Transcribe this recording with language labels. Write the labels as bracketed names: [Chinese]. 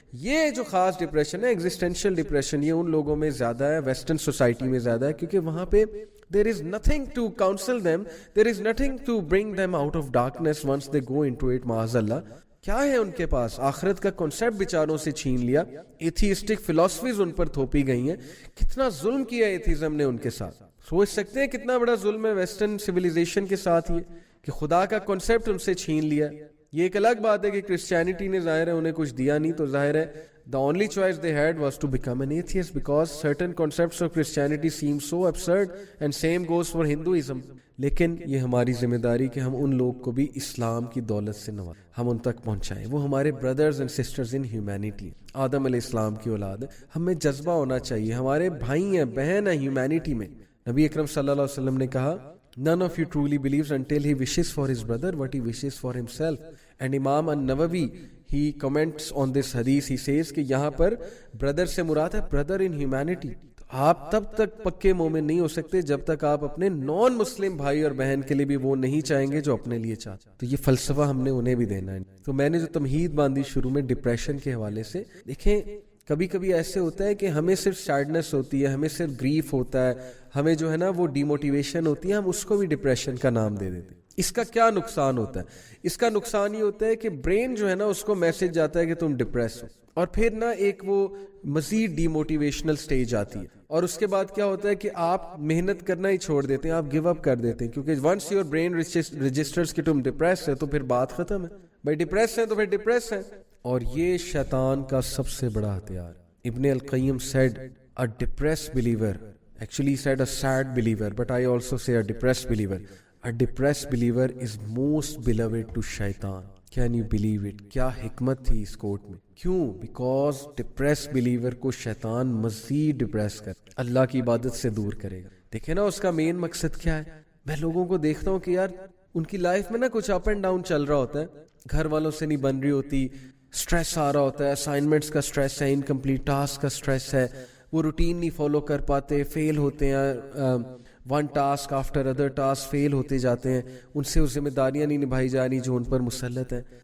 [Urdu] یہ جو خاص ڈپریشن ہے ایگزسٹینشل ڈپریشن, یہ ان لوگوں میں زیادہ ہے, ویسٹرن سوسائٹی میں زیادہ ہے, کیونکہ وہاں پہ [English] there is nothing to counsel them, there is nothing to bring them out of darkness once they go into it. [Urdu] معاذ اللہ, کیا ہے ان کے پاس؟ آخرت کا کنسیپٹ بیچاروں سے چھین لیا, ایتھیسٹک فلاسفیز ان پر تھوپی گئی ہیں. کتنا ظلم کیا ایتھیزم نے ان کے ساتھ, سوچ سکتے ہیں کتنا بڑا ظلم ہے ویسٹرن سویلائزیشن کے ساتھ یہ کہ خدا کا کنسیپٹ ان سے چھین لیا. یہ ایک الگ بات ہے کہ کرسچینٹی نے ظاہر ہے [English] انہیں کچھ دیا نہیں, تو ظاہر ہے the only choice they had was to become an atheist because certain concepts of Christianity seem so absurd, and same goes for Hinduism. [Urdu] لیکن یہ ہماری ذمہ داری کہ ہم ان لوگ کو بھی اسلام کی دولت سے نوازیں، ہم ان تک پہنچائیں. وہ ہمارے [English] brothers and sisters in humanity, [Urdu] آدم علیہ السلام کی اولاد ہے. ہمیں جذبہ ہونا چاہیے، ہمارے بھائی ہیں، بہن ہیں ہیومینٹی میں. نبی اکرم صلی اللہ علیہ وسلم نے کہا [English] none of you truly believes until he wishes for his brother what he wishes for himself. And Imam an-Nawawi he comments on this hadith, he says [Urdu] کہ یہاں پر [English] brother [Urdu] سے مراد ہے [English] brother in humanity. [Urdu] آپ تب تک پکے مومن نہیں ہو سکتے جب تک آپ اپنے نان مسلم بھائی اور بہن کے لیے بھی وہ نہیں چاہیں گے جو اپنے لیے چاہتے. تو یہ فلسفہ ہم نے انہیں بھی دینا ہے. تو میں نے جو تمہید باندھی شروع میں ڈپریشن کے حوالے سے، دیکھیں کبھی کبھی ایسے ہوتا ہے کہ ہمیں صرف سیڈنس ہوتی ہے، ہمیں صرف گریف ہوتا ہے، ہمیں جو ہے نا وہ ڈی موٹیویشن ہوتی ہے، ہم اس کو بھی ڈپریشن کا نام دے دیتے ہیں. اس کا کیا نقصان ہوتا ہے؟ اس کا نقصان یہ ہوتا ہے کہ برین جو ہے نا اس کو میسج جاتا ہے کہ تم ڈپریس ہو، اور پھر نا ایک وہ مزید ڈی موٹیویشنل سٹیج آتی ہے، اور اس کے بعد کیا ہوتا ہے کہ آپ محنت کرنا ہی چھوڑ دیتے ہیں، آپ گیو اپ کر دیتے ہیں. کیونکہ [English] once your brain registers [Urdu] کہ تم ڈپریس ہے تو پھر بات ختم ہے. بھائی ڈپریس ہے تو پھر ڈپریس ہے. اور یہ شیطان کا سب سے بڑا ہتھیار. [English] ابن القیم said a depressed believer, actually he said a sad believer, but I also say a depressed believer. A depressed believer is most beloved to shaitan. Can you believe it? [Urdu] کیا حکمت تھی اس کوٹ میں. کیوں؟ [English] Because depressed believer [Urdu] کو شیطان مزید depress کر اللہ کی عبادت سے دور کرے گا. دیکھیں نا اس کا مین مقصد کیا ہے. میں لوگوں کو دیکھتا ہوں کہ یار ان کی لائف میں نا کچھ اپ اینڈ ڈاؤن چل رہا ہوتا ہے، گھر والوں سے نہیں بن رہی ہوتی، سٹریس آ رہا ہوتا ہے، اسائنمنٹس کا سٹریس ہے، انکمپلیٹ ٹاسک کا سٹریس ہے، وہ روٹین نہیں فالو کر پاتے، فیل ہوتے ہیں، [English] one task after other task [Urdu] فیل ہوتے جاتے ہیں، ان سے وہ ذمہ داریاں نہیں نبھائی جا رہی جو ان پر مسلط ہیں.